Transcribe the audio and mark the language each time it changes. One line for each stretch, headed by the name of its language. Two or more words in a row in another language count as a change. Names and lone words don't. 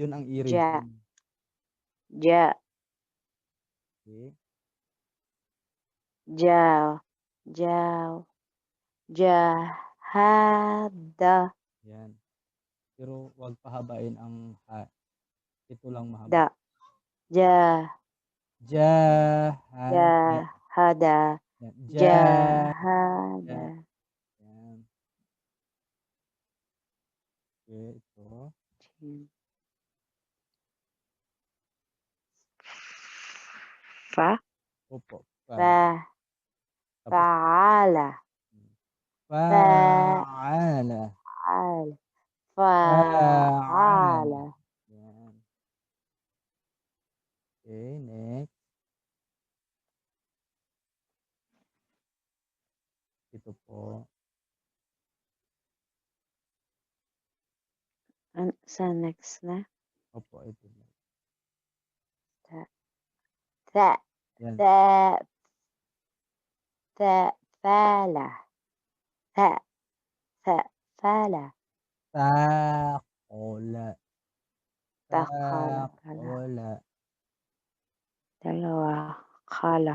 Filipino: Tapos yun ang i-read
Arabic: Ja.
Filipino: mo.
Arabic: Ja.
Filipino: Okay.
Arabic: jaw, jaw, jahada,
Filipino: Yan. Pero wag pahabain ang ha. Ito lang mahaba.
Arabic: da, ja, Jahada. jahada,
Filipino: Yan.
Arabic: jahada.
Filipino: Yan. Okay, ito.
Arabic: Fa,
Filipino: Opo. Pa.
Arabic: fa,
Filipino: Tapos
Arabic: faala, fa, fa'ala. al, Fa'ala. faala.
Filipino: Yan. Okay, next. Ito po. Sa next na? Opo, ito.
Arabic: Tha,
Filipino: Yan.
Arabic: tha, fala, tha, fala, Takola. takala, kala, Takola.
Filipino: dalawa, kala,